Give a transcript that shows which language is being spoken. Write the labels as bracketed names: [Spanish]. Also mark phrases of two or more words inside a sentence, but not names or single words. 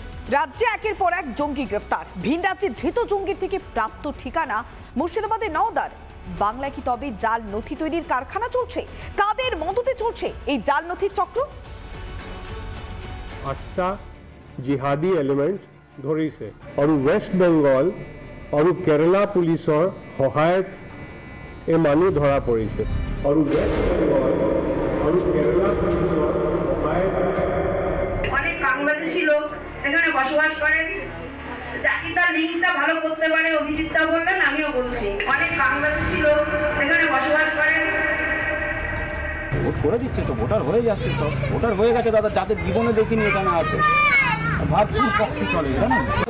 [Bangla] রাজ্যে একের পর এক জঙ্গি গ্রেফতার। ভিন রাজ্যে ধৃত জঙ্গির থেকে প্রাপ্ত ঠিকানা মুর্শিদাবাদের নওদার। বাংলায় কি তবে জাল নথি তৈরির কারখানা চলছে? কাদের মদতে চলছে এই জাল নথির চক্র? [Assamese] 8টা জিহাদি এলিমেন্ট ধৰিছে আৰু ৱেষ্ট বেংগল আৰু কেৰালা পুলিচৰ সহায়ত এই মানুহ ধৰা পৰিছে আৰু ৱেষ্ট বেংগল আৰু কেৰালা পুলিচৰ সহায়ত [Bangla] অনেক বাংলাদেশি লোক এখানে বসবাস করেন। যাকে তার লিঙ্কটা ভালো করতে পারে, অভিজিৎটা বললেন, আমিও বলছি অনেক বাংলাদেশি লোক এখানে বসবাস করেন। ভোট করে দিচ্ছে তো, ভোটার হয়ে যাচ্ছে, সব ভোটার হয়ে গেছে দাদা, যাদের জীবনে দেখিনি এখানে আছে ভারপুর পক্ষে চলে জানেন।